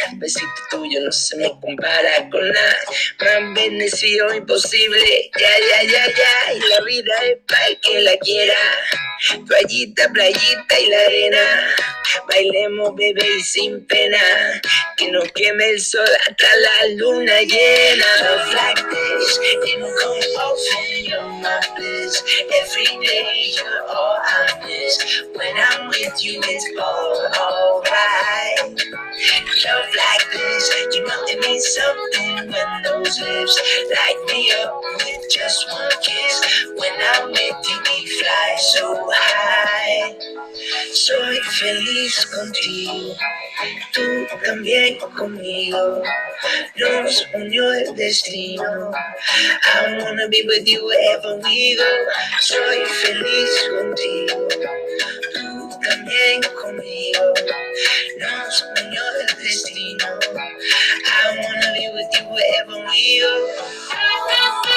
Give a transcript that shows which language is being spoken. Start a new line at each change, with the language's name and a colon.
Spanish: Besito tuyo no se me compara con nada. Más bendecido imposible, ya. Y la vida es para el que la quiera. Toallita, playita y la arena. Bailemos, bebé, y sin pena. Que nos queme el sol hasta la luna llena.
English: Love like this, it don't come often, you're my bliss. Every day you're all I miss. When I'm with you, it's alright. Love like this, you know it means something when those lips light me up with just one kiss. When I'm with you, we fly so high.
Spanish: Soy feliz contigo, tú también conmigo. Nos unió el destino.
English: I wanna be with you wherever we go.
Spanish: Soy feliz contigo, tú también conmigo. Nos unió el destino.
English: I wanna be with you wherever we go.